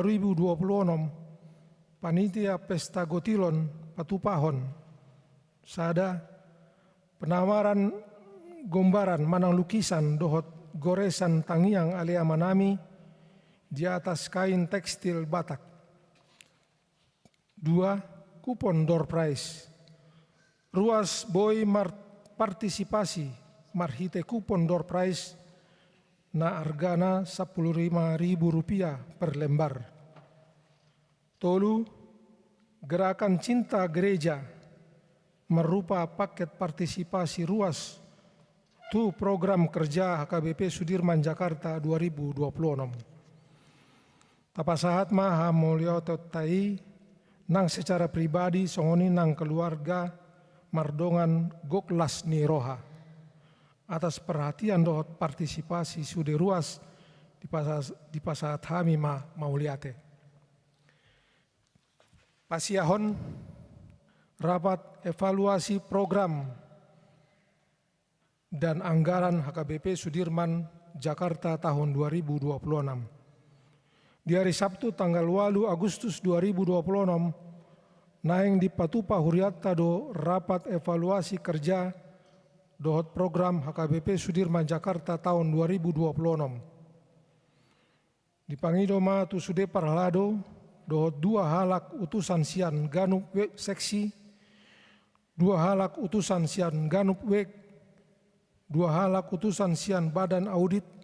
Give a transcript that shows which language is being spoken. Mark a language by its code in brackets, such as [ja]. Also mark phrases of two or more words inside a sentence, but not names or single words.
[bbc] 2026 panitia pesta gotilon patupahon sada penawaran gombaran manang lukisan dohot goresan tangiang alia manami [id] di atas kain tekstil [bbc] Batak. [id] 2. Kupon [en] door prize. [bbc] Ruas boy partisipasi marhite kupon [en] door prize [bbc] na argana Rp15.000 per lembar. Tolu, [id] gerakan cinta gereja [bbc] merupa paket partisipasi ruas tu program kerja HKBP Sudirman Jakarta 2026. Tapasahat maha mulya totai nang [id] secara pribadi [bbc] songoni nang keluarga mardongan goklas ni roha atas perhatian dohot partisipasi sude ruas di pasahat hami mauliate. [id] Pasiahon rapat evaluasi program dan anggaran HKBP Sudirman Jakarta tahun 2026. Di hari Sabtu tanggal 8 Agustus 2026, [bbc] naeng di Patupa Huriatta do [id] rapat evaluasi kerja [bbc] dohot program HKBP Sudirman Jakarta tahun 2026. Di Pangidoma tu sude parhalado dohot 2 halak utusan sian ganup wek seksi, 2 halak utusan sian ganup wek, 2 halak utusan sian badan audit,